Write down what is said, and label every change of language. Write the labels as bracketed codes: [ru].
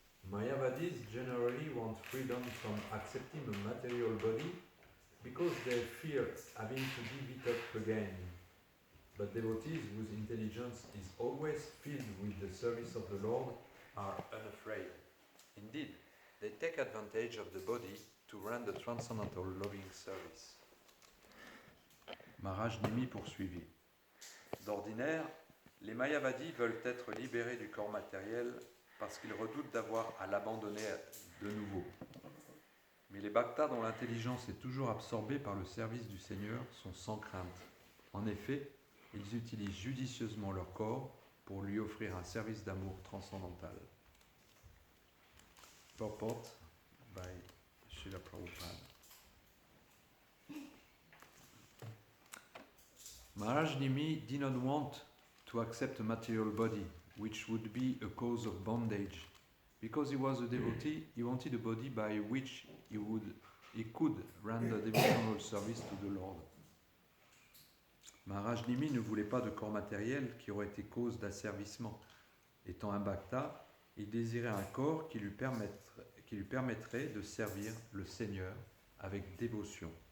[en] Mayavadis generally want freedom from accepting a material body because they fear having to give it up again. But devotees whose intelligence is always filled with the service of the Lord are unafraid. Indeed, they take advantage of the body to render transcendental loving service. [fr] Maharaj Nimi poursuivit. D'ordinaire, les Mayavadis veulent être libérés du corps matériel parce qu'ils redoutent d'avoir à l'abandonner de nouveau. Mais les bhaktas dont l'intelligence est toujours absorbée par le service du Seigneur sont sans crainte. En effet, ils utilisent judicieusement leur corps pour lui offrir un service d'amour transcendantal. [en] Purport by Srila Prabhupada. Maharaj Nimi did not want to accept a material body, which would be a cause of bondage. Because he was a devotee, he wanted a body by which he could render devotional service to the Lord. [fr] Maharaj Nimi ne voulait pas de corps matériel qui aurait été cause d'asservissement. Étant un bhakta, il désirait un corps qui lui permettrait de servir le Seigneur avec dévotion.